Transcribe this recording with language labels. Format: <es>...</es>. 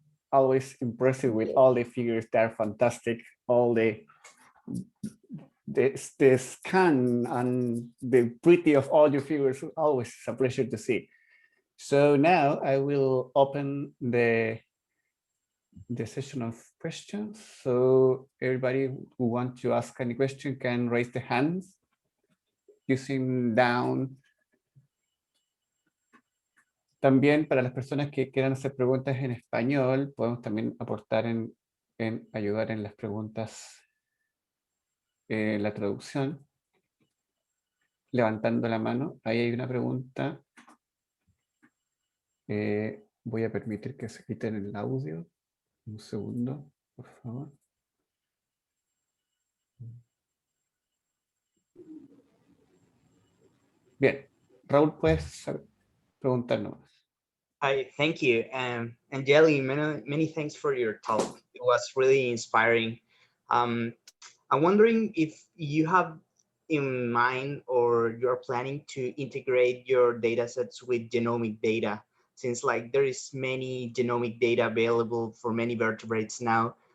<en>Always impressive with all the figures. They're fantastic. All the scan and the pretty of all your figures, always a pleasure to see. So now I will open the session of questions. So everybody who wants to ask any question can raise the hands using down.</en> <es>También para las personas que quieran hacer preguntas en español, podemos también aportar en ayudar en las preguntas, la traducción, levantando la mano. Ahí hay una pregunta. Voy a permitir que se quiten el audio. Un segundo, por favor. Bien, Raúl, puedes preguntarnos.</es> <en>Hi, thank you. Anjali, many thanks for your talk. It was really inspiring. I'm wondering if you have in mind or you're planning to integrate your data sets with genomic data, since like there is many genomic data available for many vertebrates now.</en>